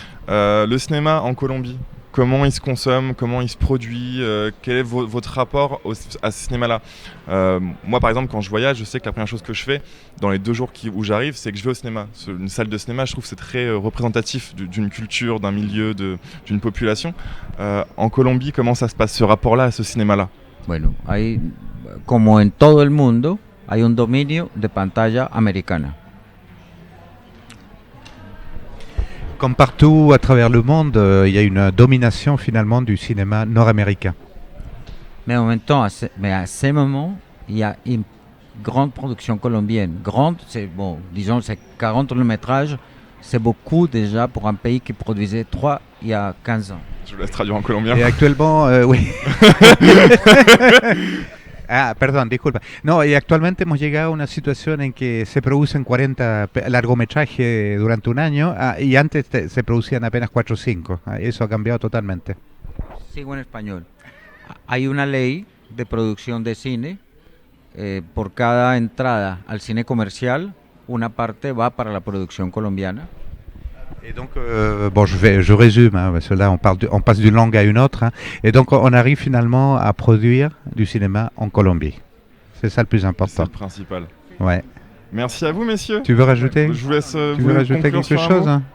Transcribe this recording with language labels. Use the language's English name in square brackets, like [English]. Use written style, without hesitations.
[French] Le cinéma en Colombie, comment il se consomme, comment il se produit, quel est votre rapport à ce cinéma-là? Moi par exemple, quand je voyage, je sais que la première chose que je fais dans les 2 jours où j'arrive, c'est que je vais au cinéma. Une salle de cinéma, je trouve que c'est très représentatif d'une culture, d'un milieu, d'une population. En Colombie, comment ça se passe, ce rapport-là à ce cinéma-là? [Spanish] Bueno, hay, como en todo el mundo, hay un dominio de pantalla americana. [French] Comme partout à travers le monde, il y a une domination finalement du cinéma nord-américain. Mais en même temps, à ce moment, il y a une grande production colombienne. Grande, c'est bon, disons, c'est 40 longs-métrages, c'est beaucoup déjà pour un pays qui produisait 3 il y a 15 ans. Je vous laisse traduire en colombien. Et actuellement, oui. [Spanish] Ah, perdón, disculpa. No, y actualmente hemos llegado a una situación en que se producen 40 largometrajes durante un año y antes se producían apenas 4 o 5. Eso ha cambiado totalmente. Sigo en español. Hay una ley de producción de cine. Por cada entrada al cine comercial, una parte va para la producción colombiana. [French] Et donc, bon, je résume, hein, parce que là, on passe d'une langue à une autre. Hein, et donc, on arrive finalement à produire du cinéma en Colombie. C'est ça le plus important. C'est le principal. Ouais. Merci à vous, messieurs. Tu veux rajouter? Je vous laisse. Tu veux rajouter quelque chose? Hein?